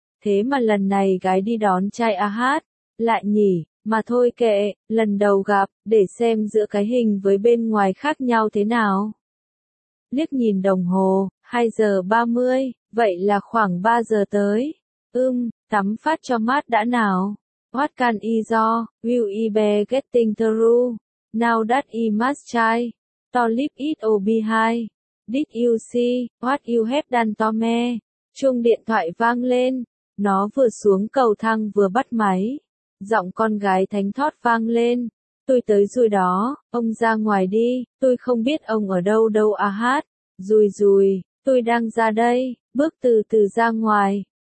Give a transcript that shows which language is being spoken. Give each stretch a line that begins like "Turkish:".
Vietnamese: Thế mà lần này gái đi đón trai a hát, lại nhỉ, mà thôi kệ, lần đầu gặp, để xem giữa cái hình với bên ngoài khác nhau thế nào. Liếc nhìn đồng hồ, 2:30, vậy là khoảng 3 giờ tới. Tắm phát cho mát đã nào.
English: What can I do, will I be getting through? Now that I must try, to leave it all behind. Did you see, what you have done to me?
Vietnamese: Chuông điện thoại vang lên, nó vừa xuống cầu thang vừa bắt máy. Giọng con gái thánh thót vang lên, tôi tới rồi đó, ông ra ngoài đi, tôi không biết ông ở đâu đâu a hát. Rùi rùi, tôi đang ra đây, bước từ từ ra ngoài.